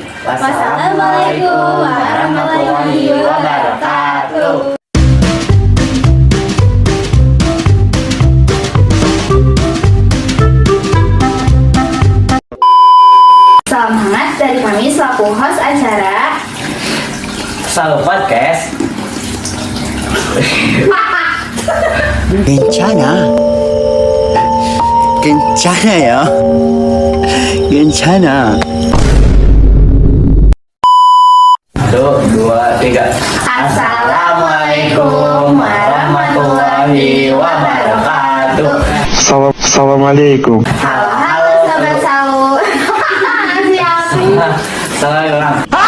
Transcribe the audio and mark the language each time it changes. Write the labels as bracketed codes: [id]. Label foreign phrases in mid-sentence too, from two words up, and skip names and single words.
[ar] والسلام عليكم ورحمة الله وبركاته. [id] Salam hangat dari kami selaku host acara Saluh Podcast. [ko] 괜찮아. 괜찮아요. 괜찮아. 1, 2, 3. [ar] السلام عليكم ورحمة الله وبركاته. السلام عليكم. [id] Halo Sobat Saluh. Salam.